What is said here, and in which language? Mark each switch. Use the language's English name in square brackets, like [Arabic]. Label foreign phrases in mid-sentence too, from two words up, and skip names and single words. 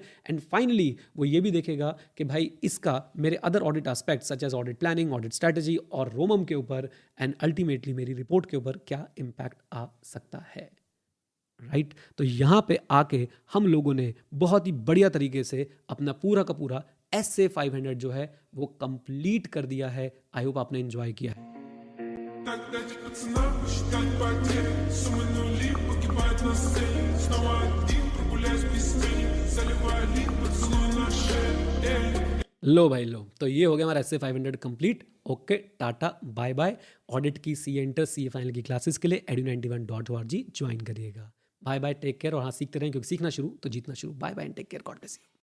[English] and finally [Hindi] वो ये भी देखेगा कि भाई इसका मेरे [English] other audit aspect such as audit planning, audit strategy [Hindi] और रोमम के ऊपर [English] and ultimately [Hindi] मेरी रिपोर्ट के ऊपर क्या इंपैक्ट आ सकता है, राइट। तो यहाँ पे आके हम लोगों ने बहुत ही बढ़िया तरीके से अपना पूरा का पूरा SA 500 जो है वो कंप्लीट कर दिया है। [English] I hope [Hindi] आपने एंजॉय किया है। [Russian] Так дайте пацанам посчитать потери. Суммы нули погибают на сцене. Снова один прогуляюсь без тени. Заливаю лик, поцелуй на шее. [Hindi] लो भाई लो, तो ये हो गया हमारा SA 500 कंप्लीट। ओके, टाटा [English] bye bye. [Hindi] ऑडिट की [English] CA Inter CA Final [Hindi] की क्लासेस के लिए edu91.org ज्वाइन करिएगा। [English] bye bye, take care. [Hindi] और हाँ, सीखते रहें क्योंकि सीखना शुरू तो जीतना शुरू। [English] bye bye and take care, God bless you.